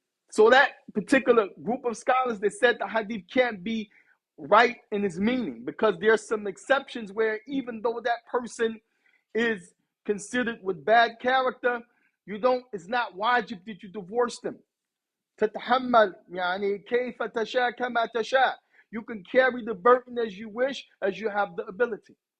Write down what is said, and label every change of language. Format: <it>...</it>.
<en>So that particular group of scholars, they said the hadith can't be right in its meaning because there's some exceptions where even though that person is considered with bad character, it's not wajib that you divorce them.</en> <ar>تتحمل يعني كيف تشاء كما تشاء.</ar> <en>You can carry the burden as you wish, as you have the ability.</en>